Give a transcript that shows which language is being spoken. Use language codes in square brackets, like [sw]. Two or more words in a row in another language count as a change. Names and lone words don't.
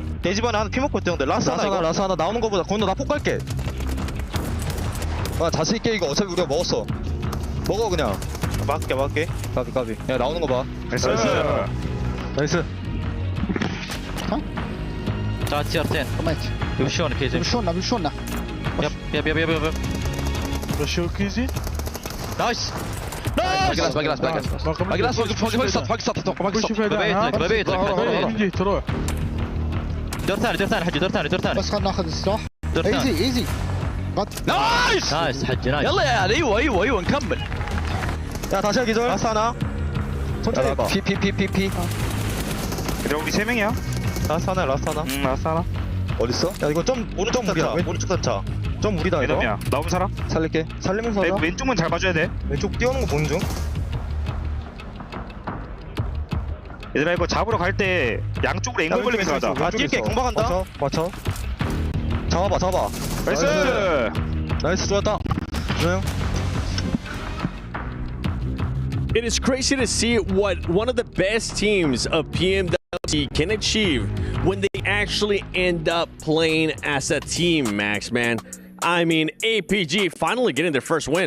[ko] 내 집안에 하나 피 먹고 있대. 근데 라스 하나. 라스 하나 나오는 거보다 건우 나 폭 갈게. 아 자신 있게 이거 어차피 우리가 먹었어. 먹어 그냥. 막게. 까비. 야 나오는 거 봐. 나이스. 자, TR10. [en] Russian, KZ. Russian. Yep. Russian, KZ. Nice. ايزي [ar] نايس حجي نايس يلا يا ايوه نكمل [ko] 야 다시 기절. 라스 하나. 천천히 해봐. 피 우리 3명이야. 라스 하나. 라스 하나 어딨어? 야 이거 좀 오른쪽 무리다. 오른쪽 단차. 좀 무리다 이거. 야 나오는 사람? 살릴게. 살리면서 하자. 왼쪽만 잘 봐줘야 돼. 왼쪽 뛰어오는 거 보는 중. 얘들아 이거 잡으러 갈 때 양쪽으로 앵글 걸리면서 가자. 아 뛸게 공방한다. 맞춰. 잡아봐. 나이스 좋았다. 조용. [en] It is crazy to see what one of the best teams of PMWC can achieve when they actually end up playing as a team, Max, man. I mean, APG finally getting their first win.